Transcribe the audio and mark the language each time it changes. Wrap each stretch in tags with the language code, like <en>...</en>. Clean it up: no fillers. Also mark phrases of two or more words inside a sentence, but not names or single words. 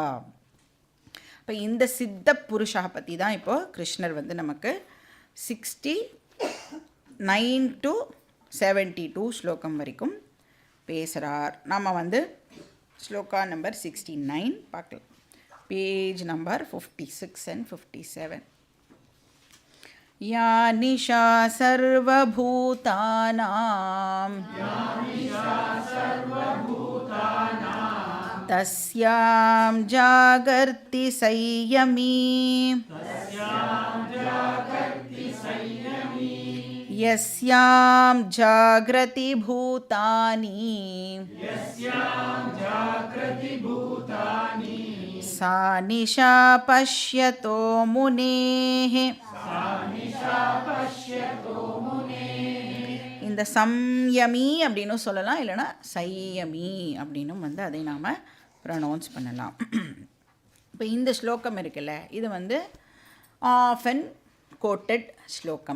<ta>இப்போ இந்த சித்த புருஷா பற்றி தான் இப்போது கிருஷ்ணர் வந்து நமக்கு 69 to 72 ஸ்லோகம் வரைக்கும் பேசுகிறார். நாம் வந்து ஸ்லோகா நம்பர் 69 பார்க்கலாம்.</ta> <en>page number 56 and 57.</en> <sa>या निशा सर्वभूतानां तस्यां जागर्ति संयमी यस्यां जागृति भूतानि सा निशा पश्यतो मुनेः.</sa> <ta>இந்த சம்யமி அப்படின்னு சொல்லலாம், இல்லைனா சையமி அப்படின்னும் வந்து அதை நாம் ப்ரொனவுன்ஸ் பண்ணலாம். இப்போ இந்த ஸ்லோகம் இருக்குல்ல, இது வந்து</ta> <en>often quoted</en> <ta>ஸ்லோகம்.</ta>